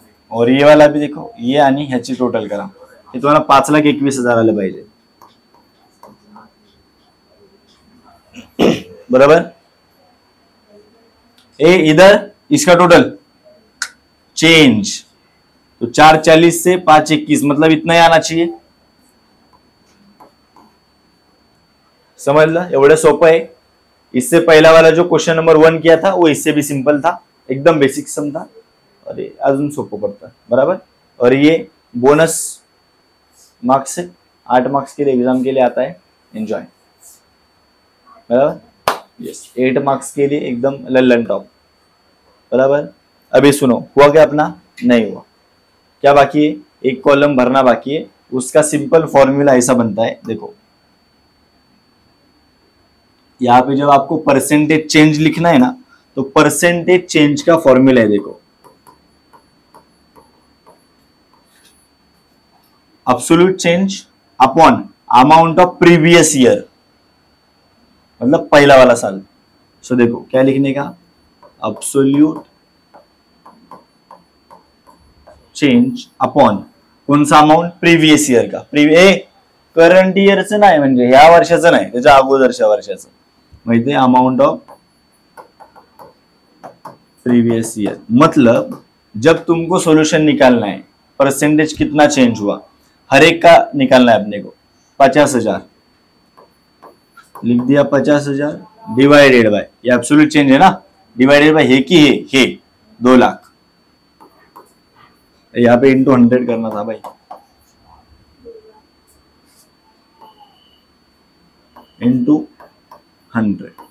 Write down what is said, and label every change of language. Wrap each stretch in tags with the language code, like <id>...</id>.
<hi>और ये वाला भी देखो,</hi> <mr>ये आणि ह्याची टोटल करा, हे तुम्हाला 5,21,000 आलं पाहिजे, बराबर।</mr> <hi>ए इधर इसका टोटल चेंज, तो 4:40 से 5:21 मतलब इतना ही आना चाहिए।</hi> <mr>समझला, एवढं सोपं</mr> <hi>है। इससे पहला वाला जो क्वेश्चन नंबर 1 किया था वो इससे भी सिंपल था, एकदम बेसिक सम था, और ये अजून सोपं पड़ता, बराबर। और ये बोनस मार्क्स से 8 मार्क्स के लिए एग्जाम के लिए आता है, एंजॉय, बराबर। यस, 8 मार्क्स के लिए एकदम लल्लन टॉप, बराबर। अभी सुनो, हुआ क्या अपना, नहीं हुआ, क्या बाकी है, एक कॉलम भरना बाकी है। उसका सिंपल फॉर्मूला ऐसा बनता है, देखो यहाँ पे जब आपको परसेंटेज चेंज लिखना है ना, तो परसेंटेज चेंज का फॉर्मूला है, देखो absolute change upon amount of previous year, मतलब पहला वाला साल। सो देखो क्या लिखने का, एब्सोल्यूट चेंज अपॉन कौन सा अमाउंट, प्रीवियस ईयर का,</hi> <mr>करंट ईयरचं नाही, म्हणजे ह्या वर्षाचं नाही, त्याच्या अगोदरच्या वर्षाचं,</mr> <hi>माहिती है, अमाउंट ऑफ प्रीवियस ईयर। मतलब जब तुमको सॉल्यूशन निकालना है, परसेंटेज कितना चेंज हुआ, हर एक का निकालना है अपने को, 50,000 लिख दिया, 50,000 डिवाइडेड बाय, ये एब्सोल्यूट चेंज है ना, डिवाइडेड बाय</hi> <mr>हे की हे</mr> <hi>2 लाख, यहाँ पे इंटू 100 करना था भाई, इंटू 100।</hi>